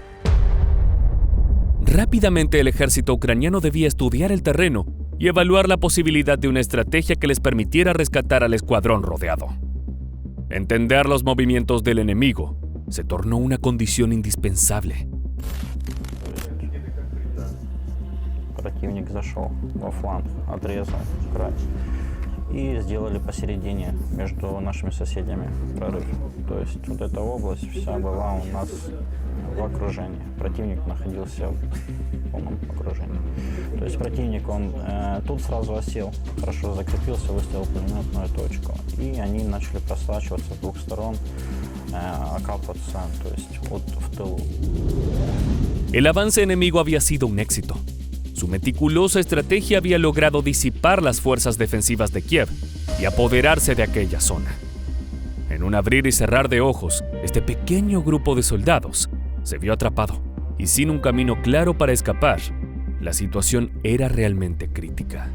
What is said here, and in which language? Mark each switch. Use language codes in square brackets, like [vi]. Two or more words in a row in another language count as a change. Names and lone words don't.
[es] Rápidamente el ejército ucraniano debía estudiar el terreno y evaluar la posibilidad de una estrategia que les permitiera rescatar al escuadrón rodeado. Entender los movimientos del enemigo se tornó una condición indispensable. [ru] Противник зашел во фланг, отрезал край. И сделали посередине между нашими соседями прорыв. То есть вот эта область вся была у нас в окружении. Противник находился в полном окружении. То есть противник, он тут сразу осел, хорошо закрепился, выставил пулеметную точку. И они начали просачиваться с двух сторон, окапываться, то есть вот в тылу. [es] El avance enemigo había sido un éxito. Su meticulosa estrategia había logrado disipar las fuerzas defensivas de Kiev y apoderarse de aquella zona. En un abrir y cerrar de ojos, este pequeño grupo de soldados se vio atrapado y sin un camino claro para escapar, la situación era realmente crítica.